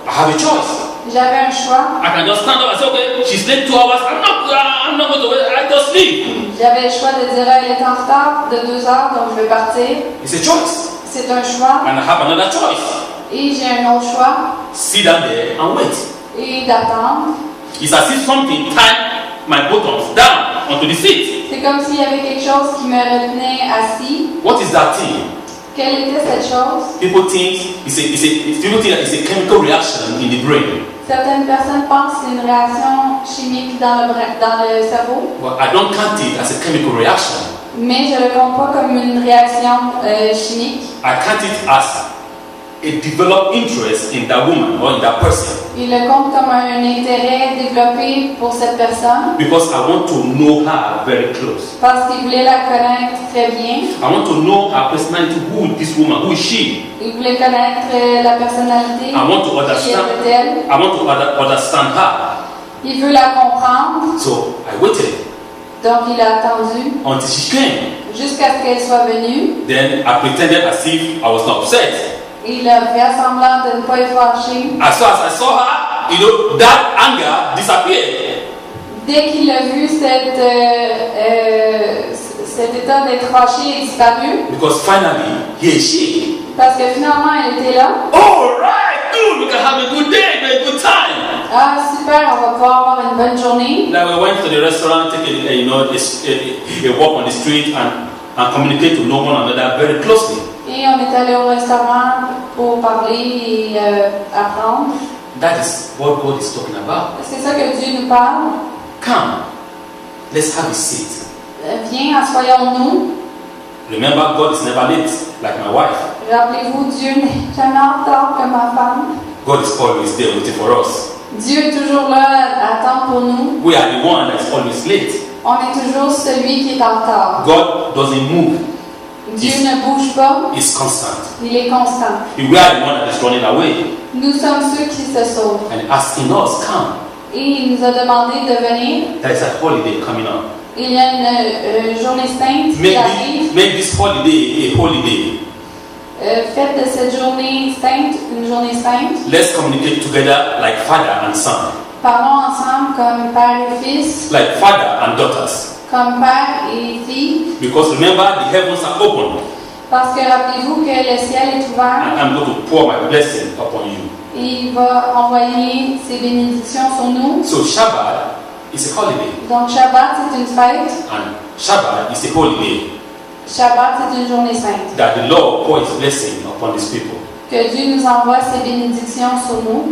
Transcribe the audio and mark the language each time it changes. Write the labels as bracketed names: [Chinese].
[English] I have a choice. [French] J'avais un choix. [English] I can just stand up and say, okay, she's late 2 hours. I'm not going to wait. I just leave. [French] J'avais le choix de dire, elle est en retard de 2 heures, donc je vais partir. [English] It's a choice. [French] C'est un choix. [English] And I have another choice. [French] Et j'ai un autre choix. [English] Sit down there and wait. [French] Et d'attendre. [English] It's as if something tied my buttons down onto the seat. [French] C'est comme s'il y avait quelque chose qui me retenait assis. [English] What is that thing? [French] Quelle était cette chose? [English] People think it's a chemical reaction in the brain. [French] Certaines personnes pensent que c'est une réaction chimique dans le cerveau. [English] Well, I don't count it as a chemical reaction. [French] Mais je ne le compte pas comme une réaction chimique. [English] I count it as a developed interest in that woman or in that person. [French] Il le compte comme un intérêt développé pour cette personne. [English] Because I want to know her very close. [French] Parce qu'il voulait la connaître très bien. [English] I want to know her personality. Who is this woman? Who is she? [French] Il voulait connaître la personnalité. [English] I want to understand. [French] Qui est-elle. [English] I want to understand her. [French] Il veut la comprendre. [English] So I waited. [French] Donc il a attendu [English] until she came. [French] jusqu'à ce qu'elle soit venue. [English] Then I pretended as if I was not upset. [French] Il a fait semblant de ne pas être fâché. [English] As soon as I saw her, that anger disappeared. [French] Dès qu'il a vu cet état d'être fâché est disparu, [English] Because finally, here she. [French] parce que finalement elle était là. [English] All right, good. We can have a good day, a good time. [French] Ah super, on va pouvoir avoir une bonne journée. [English] Like we went to the restaurant, take a walk on the street, and communicate to know one another very closely. [French] Et on est allé au restaurant pour parler et apprendre. [English] That is what God is talking about. [French] C'est ça que Dieu nous parle. [English] Come, let's have a seat. [French] Viens, assoyons-nous. [English] Remember, God is never late, like my wife. [French] Rappelez-vous, Dieu n'est jamais en retard comme ma femme. [English] God is always there waiting for us. [French] Dieu est toujours là à attendre pour nous. [English] We are the one that's always late. [French] On est toujours celui qui est en retard. [English] God doesn't move. [French] Dieu ne bouge pas, [English] He's constant. [French] il est constant. [English] We are the one that is running away [French] Nous sommes ceux qui se sauvent. [English] and asking us, come. [French] Et il nous a demandé de venir. [English] There is a holiday coming up. [French] Il y a une journée sainte qui arrive. [English] Make this holiday a holiday. [French] Faites de cette journée sainte une journée sainte. [English] Let's communicate together like father and son, [French] Parlons ensemble comme père et fils, [English] like father and daughters. [French] comme père et fille. [English] Because remember, the heavens are open, [French] Parce que rappelez-vous que le ciel est ouvert [English] and I'm going to pour my blessing upon you. [French] et il va envoyer ses bénédictions sur nous. [English] So Shabbat is a holiday, [French] Donc Shabbat c'est une fête. [English] and Shabbat is a holiday [French] Shabbat c'est une journée sainte. [English] that the Lord pour His blessing upon His people. [French] Que Dieu nous envoie ses bénédictions sur nous.